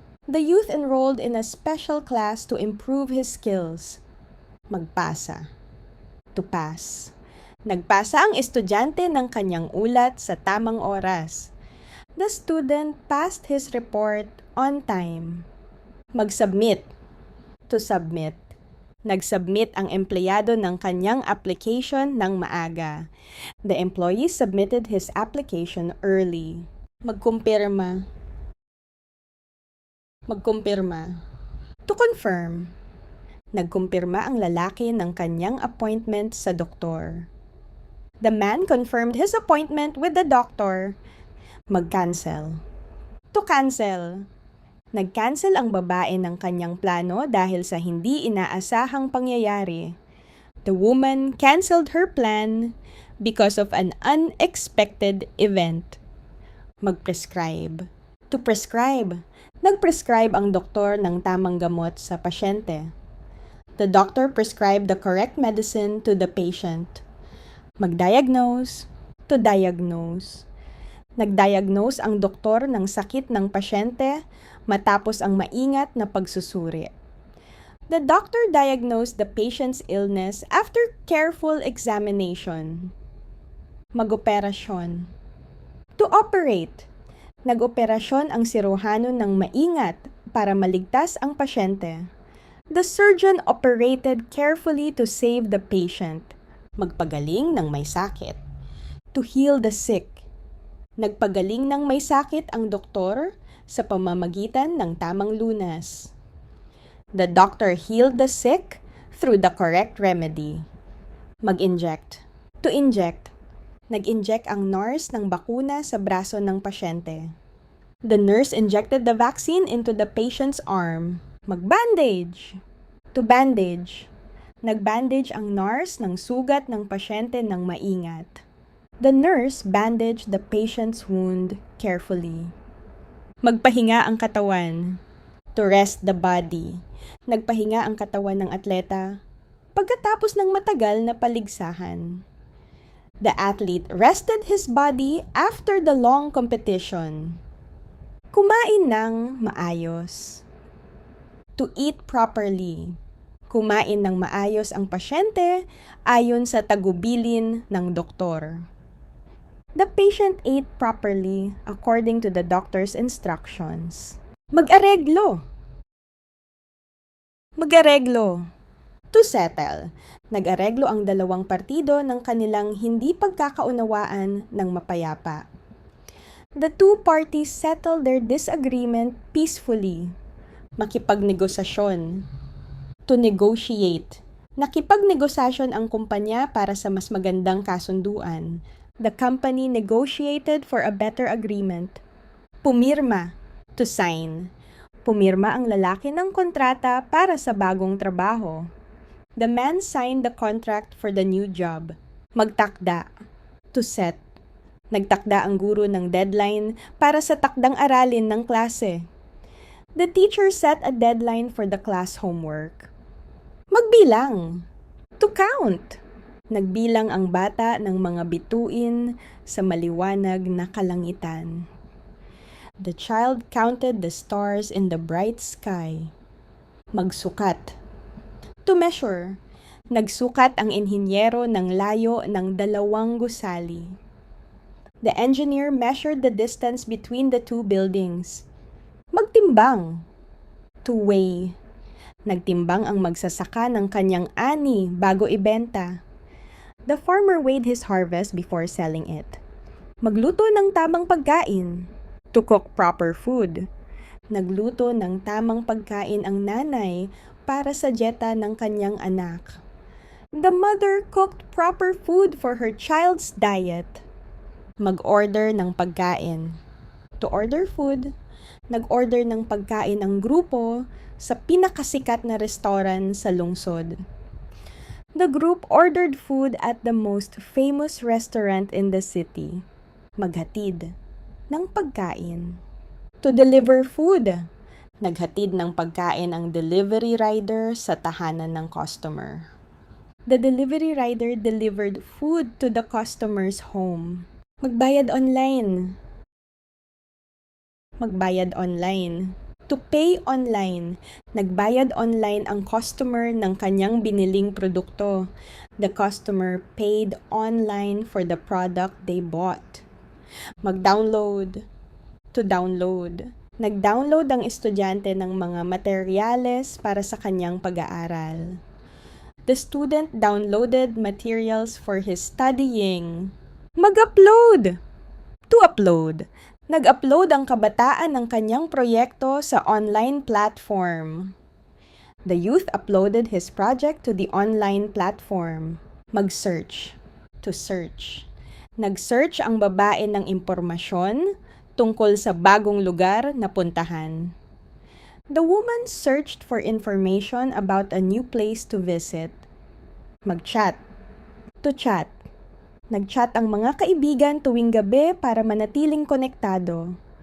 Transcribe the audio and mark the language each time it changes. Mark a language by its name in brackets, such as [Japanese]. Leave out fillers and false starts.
[English] The youth enrolled in a special class to improve his skills. Magpasa. To pass. [Filipino] Nagpasa ang estudyante ng kanyang ulat sa tamang oras. [English] The student passed his report on time. Mag-submit. To submit. [Filipino] Nag-submit ang empleyado ng kanyang application ng maaga. [English] The employee submitted his application early. [Filipino] Magkumpirma. [English] Magkumpirma. To confirm. [Filipino] Nagkumpirma ang lalaki ng kanyang appointment sa doktor. [English] The man confirmed his appointment with the doctor. Mag-cancel. To cancel. [Filipino] Nag-cancel ang babae ng kanyang plano dahil sa hindi inaasahang pangyayari. [English] The woman canceled her plan because of an unexpected event. Mag-prescribe. To prescribe. [Filipino] Nag-prescribe ang doktor ng tamang gamot sa pasyente. [English] The doctor prescribed the correct medicine to the patient. Mag-diagnose. To diagnose. [Filipino] Nag-diagnose ang doktor ng sakit ng pasyente matapos ang maingat na pagsusuri. [English] The doctor diagnosed the patient's illness after careful examination. Mag-operasyon. To operate. [Filipino] Nag-operasyon ang siruhano ng maingat para maligtas ang pasyente. [English] The surgeon operated carefully to save the patient. [Filipino] Magpagaling ng may sakit. [English] To heal the sick. [Filipino] Nagpagaling ng may sakit ang doktor sa pamamagitan ng tamang lunas. [English] The doctor healed the sick through the correct remedy. Mag-inject. To inject. [Filipino] Nag-inject ang nurse ng bakuna sa braso ng pasyente. [English] The nurse injected the vaccine into the patient's arm. Mag-bandage. To bandage. [Filipino] Nag-bandage ang nurse ng sugat ng pasyente ng maingat. [English] The nurse bandaged the patient's wound carefully. [Filipino] Magpahinga ang katawan. [English] To rest the body. [Filipino] Nagpahinga ang katawan ng atleta pagkatapos ng matagal na paligsahan. [English] The athlete rested his body after the long competition. [Filipino] Kumain ng maayos. [English] To eat properly. [Filipino] Kumain ng maayos ang pasyente ayon sa tagubilin ng doktor. [English] The patient ate properly according to the doctor's instructions. [Filipino] Mag-areglo. [English] Mag-areglo. To settle. [Filipino] Nag-areglo ang dalawang partido ng kanilang hindi pagkakaunawaan ng mapayapa. [English] The two parties settled their disagreement peacefully. Makipagnegosasyon. To negotiate. [Filipino] Nakipagnegosasyon ang kumpanya para sa mas magandang kasunduan. [English] The company negotiated for a better agreement. Pumirma. To sign. [Filipino] Pumirma ang lalaki ng kontrata para sa bagong trabaho. [English] The man signed the contract for the new job. Magtakda. To set. [Filipino] Nagtakda ang guro ng deadline para sa takdang aralin ng klase. [English] The teacher set a deadline for the class homework. Magbilang. To count. [Filipino] Nagbilang ang bata ng mga bituin sa maliwanag na kalangitan. [English] The child counted the stars in the bright sky. Magsukat. To measure. [Filipino] Nagsukat ang inhinyero ng layo ng 2 gusali. [English] The engineer measured the distance between the two buildings. Magtimbang. To weigh. [Filipino] Nagtimbang ang magsasaka ng kanyang ani bago ibenta. [English] The farmer weighed his harvest before selling it. [Filipino] Magluto ng tamang pagkain. [English] To cook proper food. [Filipino] Nagluto ng tamang pagkain ang nanay para sa dieta ng kanyang anak. [English] The mother cooked proper food for her child's diet. [Filipino] Mag-order ng pagkain. [English] To order food. [Filipino] Nag-order ng pagkain ang grupo sa pinakasikat na restaurant sa lungsod. [English] The group ordered food at the most famous restaurant in the city. [Filipino] Maghatid ng pagkain. [English] To deliver food. [Filipino] Naghatid ng pagkain ang delivery rider sa tahanan ng customer. [English] The delivery rider delivered food to the customer's home. [Filipino] Magbayad online. Magbayad online. [English] To pay online. [Filipino] Nagbayad online ang customer ng kanyang biniling produkto. [English] The customer paid online for the product they bought. Mag-download. To download. [Filipino] Nag-download ang estudyante ng mga materyales para sa kanyang pag-aaral. [English] The student downloaded materials for his studying. Mag-upload. To upload. [Filipino] Nag-upload ang kabataan ng kanyang proyekto sa online platform. [English] The youth uploaded his project to the online platform. Mag-search. To search. [Filipino] Nag-search ang babae ng impormasyon tungkol sa bagong lugar na puntahan. [English] The woman searched for information about a new place to visit. Mag-chat. To chat. [Filipino] Nag-chat ang mga kaibigan tuwing gabi para manatiling konektado.